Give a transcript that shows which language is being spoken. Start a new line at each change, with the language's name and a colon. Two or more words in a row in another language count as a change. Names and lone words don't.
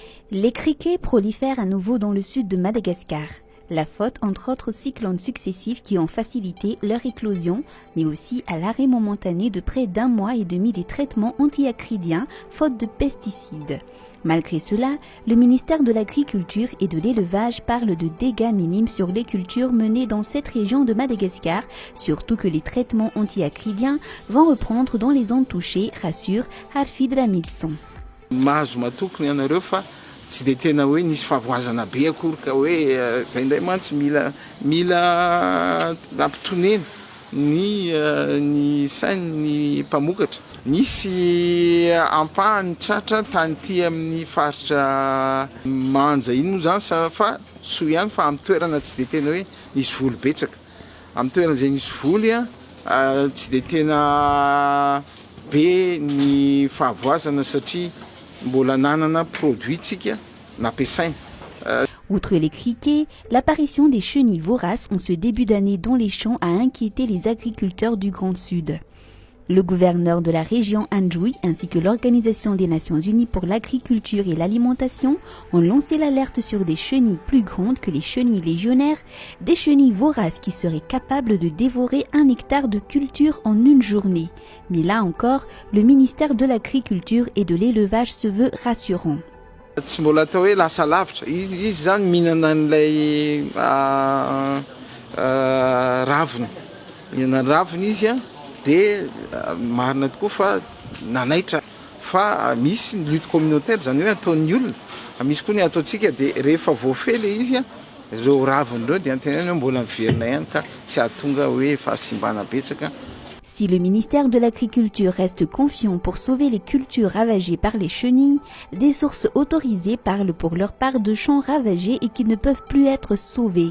French: Les criquets prolifèrent à nouveau dans le sud de Madagascar. La faute, entre autres cyclones successifs qui ont facilité leur éclosion, mais aussi à l'arrêt momentané de près d'1 mois et demi des traitements antiacridiens faute de pesticides. Malgré cela, le ministère de l'Agriculture et de l'Élevage parle de dégâts minimes sur les cultures menées dans cette région de Madagascar, surtout que les traitements antiacridiens vont reprendre dans les zones touchées, rassure Arfid Ramilson.
Malagasy: Tsy dia tena hoe nisy fahavoazana be akory ka hoe zay indray mantsy mila ampitonena ny sainy ny mpamokatra. Nisy ampahany tratra tany ty amin'ny faritra manja iny moa zany fa soa ihany fa amin'ny toerana tsy dia tena hoe nisy voly betsaka. Amin'ny toerana izay nisy voly tsy dia tena be ny fahavoazana satria mbola nanana produitsika nampiasaina.
French: Outre les criquets, l'apparition des chenilles voraces en ce début d'année dans les champs a inquiété les agriculteurs du Grand Sud. Le gouverneur de la région Anjoui ainsi que l'Organisation des Nations Unies pour l'agriculture et l'alimentation ont lancé l'alerte sur des chenilles plus grandes que les chenilles légionnaires, des chenilles voraces qui seraient capables de dévorer 1 hectare de culture en une journée. Mais là encore, le ministère de l'Agriculture et de l'Élevage se veut rassurant.
Malagasy: Tsy mbola atao hoe lasa lavitra, izy zany mihinana an'ilay ravina. Mihinana ravina izy dia marina tokoa fa nanaitra. Fa misy ny
French: lutte communautaire
Malagasy: zany hoe ataon'ny olona, misy koa ny ataontsika dia rehefa voafehy ilay izy ireo ravina ireo dia antenany hoe mbola miverina ihany ka tsy ahatonga hoe fahasimbana betsaka.
French: Si le ministère de l'Agriculture reste confiant pour sauver les cultures ravagées par les chenilles, des sources autorisées parlent pour leur part de champs ravagés et qui ne peuvent plus être sauvés.